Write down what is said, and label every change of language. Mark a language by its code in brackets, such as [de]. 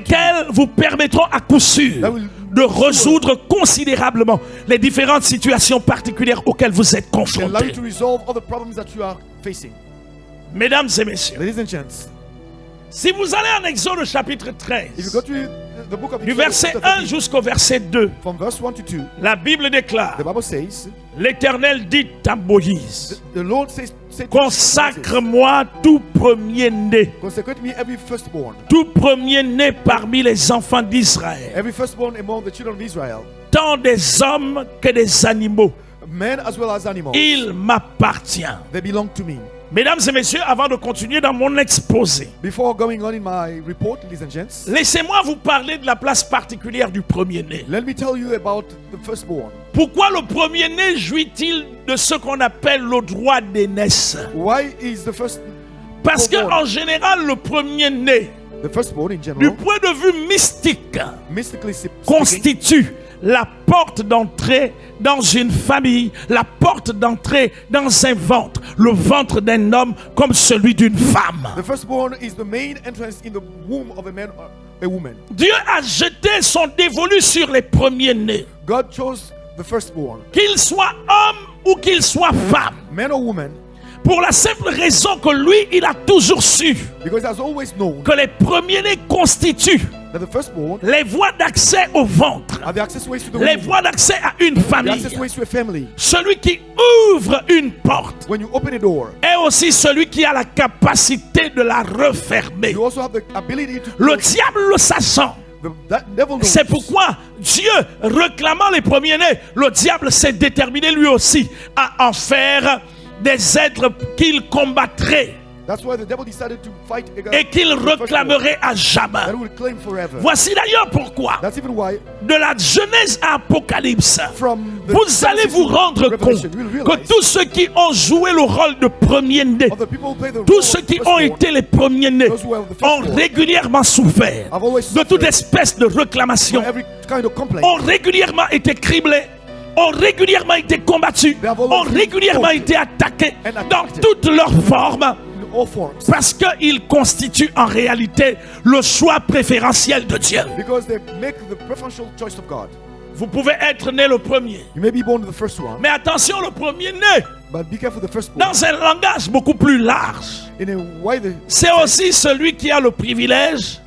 [fr] lesquelles vous permettront à coup sûr de résoudre considérablement les différentes situations particulières auxquelles vous êtes [en] and allow you [fr] confrontés. [en] to resolve all the problems that you are facing. [fr] Mesdames et messieurs, [en] Ladies and gents, [fr] si vous allez en Exode chapitre [en] if you [fr] 13, [en] go to the book of [fr] du [en] Exodus, [fr] verset [en] chapter [fr] 1 [en] 13, [fr] jusqu'au verset 2, [en] from verse 1 to 2, [fr] la Bible déclare, [en] the Bible says, [fr] l'Éternel dit à Moïse, [en] the Lord says to Moses, [fr] consacre-moi tout premier-né, [en] consecrate me every firstborn, [fr] tout premier-né parmi les enfants d'Israël, [en] every firstborn among the children of Israel, [fr] tant des hommes que des animaux. [en] men as well as animals. [fr] Il m'appartient. [en] They belong to me. [fr] Mesdames et messieurs, avant de continuer dans mon exposé, [en] Before going on in my report, ladies and gents, [fr] laissez-moi vous parler de la place particulière du premier-né. [en] let me tell you about the firstborn. [fr] Pourquoi le premier-né jouit-il de ce qu'on appelle le droit d'aînesse? [en] Why is the first [fr] Parce [en] firstborn, [fr] qu'en général, le premier-né, [en] the firstborn in [fr] du [en] general, [fr] point de vue mystique, [en] mystically speaking, [fr] constitue la porte d'entrée dans une famille, la porte d'entrée dans un ventre, le ventre d'un homme comme celui d'une femme. [en] the firstborn is the main entrance in the womb of a man or a woman. [fr] Dieu a jeté son dévolu sur les premiers-nés, [en] God chose the firstborn, [fr] qu'il soit homme ou qu'il soit femme, [en] man or woman, [fr] pour la simple raison que lui, il a toujours su [en] because he has always known [fr] que les premiers-nés constituent [en] that the firstborn [fr] les voies d'accès au ventre, [en] are the access ways to the [fr] les [en] womb, [fr] voies d'accès à une [en] the [fr] famille. [en] access ways to a family. [fr] Celui qui ouvre une porte [en] When you open a door, [fr] est aussi celui qui a la capacité de la refermer. [en] you also have the ability to [fr] Le [en] close. [fr] diable le sachant. [en] That devil knows. [fr] C'est pourquoi Dieu, réclamant les premiers-nés, le diable s'est déterminé lui aussi à en faire des êtres qu'il combattrait [en] That's why the devil decided to fight against [fr] et qu'il [en] the firstborn, [fr] réclamerait à jamais. [en] that will claim forever. [fr] Voici d'ailleurs pourquoi, [en] That's even why [fr] de la Genèse à Apocalypse, [en] from the [fr] vous [en] Genesis [fr] allez vous [en] to [fr] rendre compte [en] Revelation, you'll [fr] que [en] realize [fr] tous ceux qui ont joué le rôle de premier-né, [en] of the people who play the [fr] tous [en] role [fr] ceux [en] of [fr] qui [en] the [fr] ont [en] firstborn, [fr] été les premiers-nés [en] those who are the [fr] ont [en] firstborn, [fr] régulièrement souffert [en] have always [fr] de toute [en] suffered [fr] espèce de réclamation, [en] for every kind of complaint. [fr] ont régulièrement été criblés, ont régulièrement été combattus, [en] They have always [fr] ont [en] been [fr] régulièrement [en] fought [fr] été attaqués [en] and [fr] dans [en] attacked. [fr] toutes leurs formes, [en] In all forms, [fr] parce qu'ils constituent en réalité le choix préférentiel de Dieu. [en] because they make the preferential choice of God. [fr] Vous pouvez être né le premier, [en] You may be born the first one, [fr] mais attention, le premier-né, [en] but be careful the firstborn. [fr] dans un langage beaucoup plus large, [en] In a wider, [fr] c'est aussi celui qui a le privilège